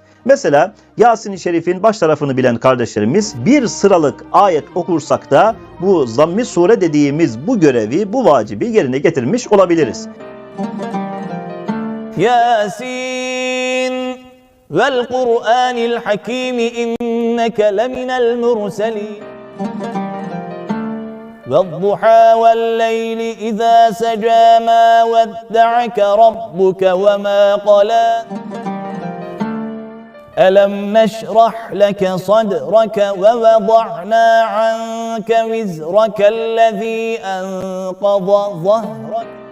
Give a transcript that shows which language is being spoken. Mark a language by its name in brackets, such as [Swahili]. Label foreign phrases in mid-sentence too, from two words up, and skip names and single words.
[Turkish] Mesela Yasin-i Şerif'in baş tarafını bilen kardeşlerimiz bir sıralık ayet okursak da bu zamm-i sure dediğimiz bu görevi, bu vacibi yerine getirmiş olabiliriz. [Arabic] يس والقرآن الحكيم إنك لمن المرسلين والضحى والليل إذا سجى ما ودعك ربك وما قلى ألم نشرح لك صدرك ووضعنا عنك وزرك الذي أنقض ظهرك